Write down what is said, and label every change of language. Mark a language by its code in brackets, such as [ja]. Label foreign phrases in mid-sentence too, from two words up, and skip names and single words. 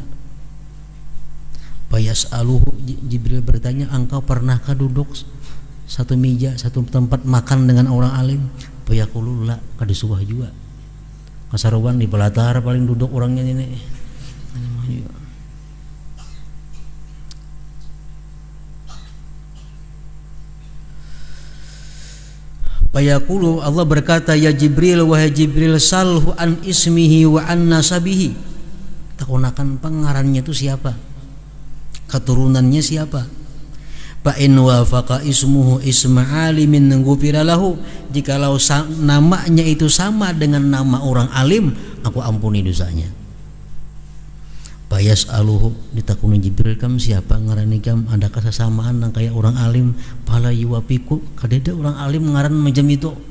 [ar] Fayas'aluhu, [id] Jibril bertanya, engkau pernahkah duduk satu meja, satu tempat makan dengan orang alim? [ar] فيقول لا, [bjn] kada suah juga, kasaruan di pelatar paling duduk orangnya ini. Fayaqulu, Allah berkata, ya Jibril, wahai Jibril, [ar] سله عن اسمه وعن نسبه, [bjn] takunakan pengarannya itu siapa, keturunannya siapa. [ar] فإن وافق اسمه اسم عالم غفر له, [id] jikalau namanya itu sama dengan nama orang alim, aku ampuni dosanya. [bjn] Fayas'aluhu, ditakuni Jibril, kam siapa ngarani kam, adakah sesamaan nang kayak orang alim? [ar] فلا يوافق, [bjn] kadeda orang alim ngaran macam itu.